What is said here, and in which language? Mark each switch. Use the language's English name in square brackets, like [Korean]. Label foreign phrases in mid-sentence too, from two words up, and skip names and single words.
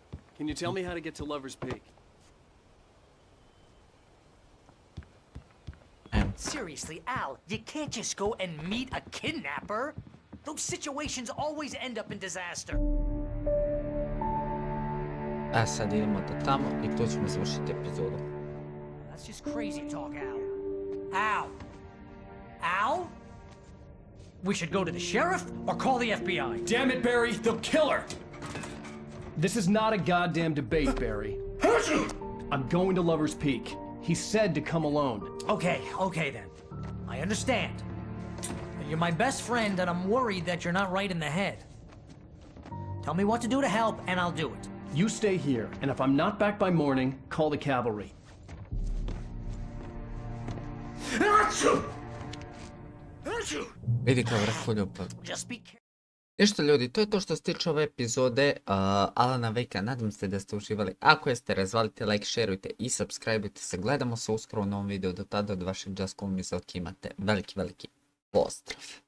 [English] Can you tell me how to get to Lover's Peak? Seriously, Al, you can't just go and meet a kidnapper. Those situations always end up in disaster. [Serbian] A sad idemo do tamo I tu ćemo završiti epizodu. [English] That's just crazy talk, Al. Al? Al? We should go to the sheriff or call the FBI. Damn it, Barry, they'll kill her! This is not a goddamn debate, Barry. I'm going to Lover's Peak. He said to come alone. Okay then. I understand. But you're my best friend and I'm worried that you're not right in the head. Tell me what to do to help and I'll do it. You stay here, and if I'm not back by morning, call the cavalry. [Serbian] Vidi kao vrhuljubav. [English] Just be careful. [Serbian] Ništa ljudi, to je to što se tiče ove epizode Alana Wakea. Nadam se da ste uživali. Ako jeste, razvalite like, šerujte i subscribeujte se. Gledamo se uskoro u novom videu. Do tada od vašeg JustCallMeZoki imate veliki pozdrav.